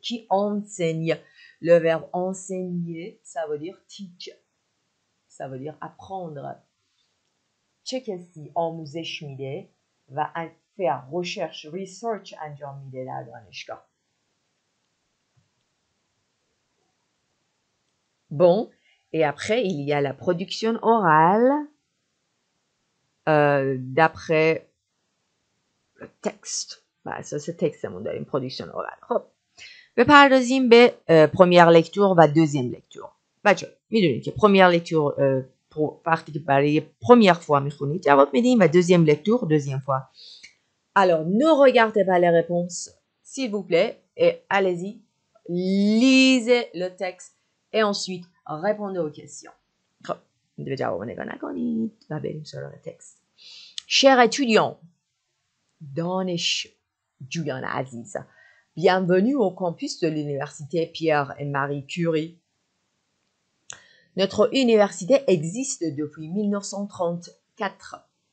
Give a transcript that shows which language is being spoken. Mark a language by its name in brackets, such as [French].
[French] Qui enseigne? Le verbe enseigner, ça veut dire teach. Ça veut dire apprendre. [Persian] چه کسی آموزش میده و [French] faire recherche, [Persian] research انجام میده در دانشگاه. [French] Bon, Et après, il y a la production orale d'après le texte. ça c'est textمون [Persian] داریم [French] production orale. [Persian] خب بپردازیم به première lecture و deuxième lecture. بچه میدونید که première lecture وقتی که برای [French] première fois [Persian] میخونید جواب میدیم و deuxième lecture deuxième fois. [French] Alors ne regardez pas les réponses s'il vous plaît et allez-y, lisez le texte et ensuite répondez aux questions. [Persian] خب به جواب نگاه نکنید و بریم سراغ تکست. [French] Chers étudiants, [Persian] دانشجویان عزیز, [French] bienvenue au campus de l'université Pierre et Marie Curie. Notre université existe depuis 1934.